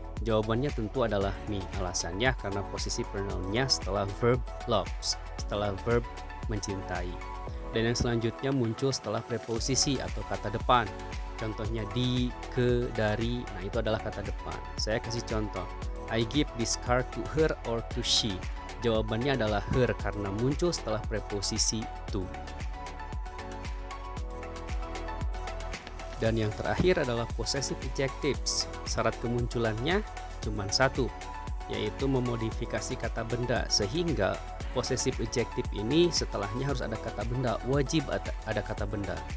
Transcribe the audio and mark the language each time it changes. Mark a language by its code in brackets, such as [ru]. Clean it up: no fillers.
[id] Jawabannya tentu adalah me. Alasannya karena posisi pronounnya setelah verb loves, setelah verb mencintai. Dan yang selanjutnya muncul setelah preposisi atau kata depan. Contohnya di, ke, dari. Nah, itu adalah kata depan. Saya kasih contoh. [en] I give this car to her or to she. [id] Jawabannya adalah her karena muncul setelah preposisi to. Dan yang terakhir adalah possessive adjectives. Syarat kemunculannya cuma 1, yaitu memodifikasi kata benda, sehingga possessive adjective ini setelahnya harus ada kata benda, wajib ada kata benda.